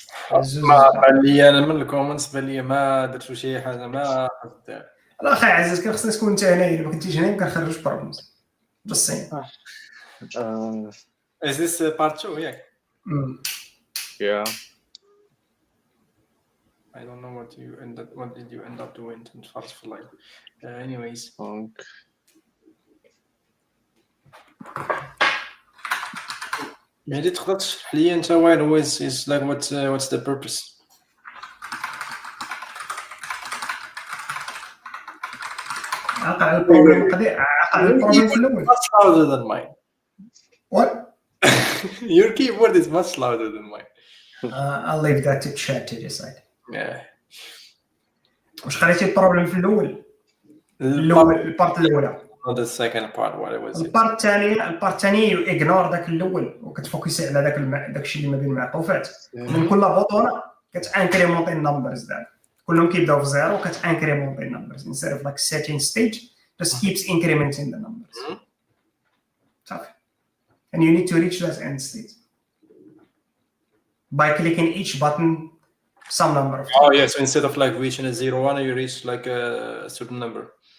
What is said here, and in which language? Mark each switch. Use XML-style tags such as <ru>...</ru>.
<ar>بان لي انا من الكومنتس بان لي ما درتو شي حاجه ما لا اخي عزيز كان خصنا تكون انت هنا الا ما كنتيش هنا ما كنخرجوش بروبلمز</ar> <en>just saying. Is this part 2</en> <ar>ياك؟</ar> <en>Yeah. I don't know what did you end up doing in first for like anyways.</en> <ar>مهدي تقدر تشرح لي انت وين</ar> <en>is like what's the purpose?</en> <ar>عقل البروبلم في الاول.</ar> <en>Much louder than mine. What? Your keyboard is much louder than mine. I'll leave that to chat to decide. Yeah.</en> <ar>واش قريتي البروبلم في الاول؟ البارت الاولى.</ar> <en>Not the second part what it was.</en> <ar>البارت الثاني اغنور داك الاول وكتفوكسي على داك الشيء اللي ما بين المعطوفات. من كل بوطونه كتانكريمونتي النمبرز داك. كلهم كيبداو في زيرو وكتانكريمونتي النمبرز</ar> <en>instead of like setting stage just keeps incrementing the numbers.</en> <ar>صافي.</ar> <en>And you need to reach that end state by clicking each button some number of times. Oh yeah, so instead of like reaching a 0 1 you reach like a certain number.</en>